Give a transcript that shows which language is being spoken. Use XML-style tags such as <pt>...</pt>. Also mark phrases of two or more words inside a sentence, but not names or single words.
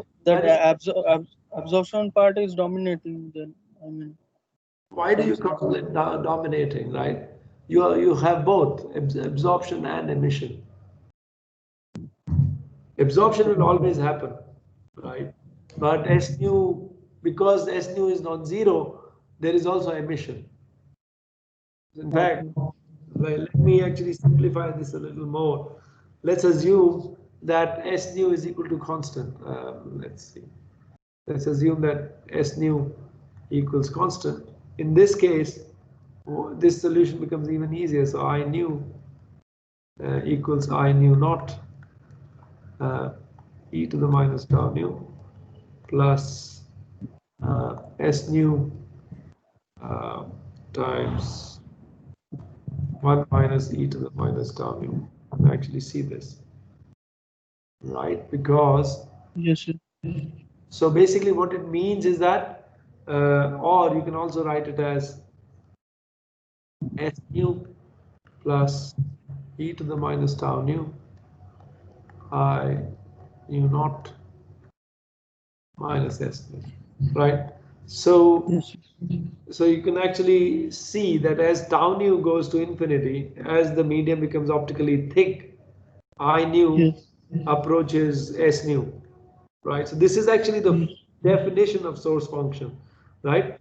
<en>that absorption part is dominating. Then I mean, why do you call it dominating, right? You have both absorption and emission. Absorption will always happen, right? But S nu, because S nu is non-zero, there is also emission. In fact, well, let me actually simplify this a little more. Let's assume that S nu is equal to constant. Let's see. Let's assume that S nu equals constant. In this case, this solution becomes even easier. So I nu equals I nu naught e to the minus tau nu plus S nu times 1 minus e to the minus tau nu. You can actually see this, right? Because Yes, sir. so basically what it means is that, or you can also write it as S nu plus e to the minus tau nu I nu naught minus S nu, right? So, Yes, so you can actually see that as tau nu goes to infinity, as the medium becomes optically thick, I nu yes, approaches S nu, right? So this is actually the definition of source function, right?</en>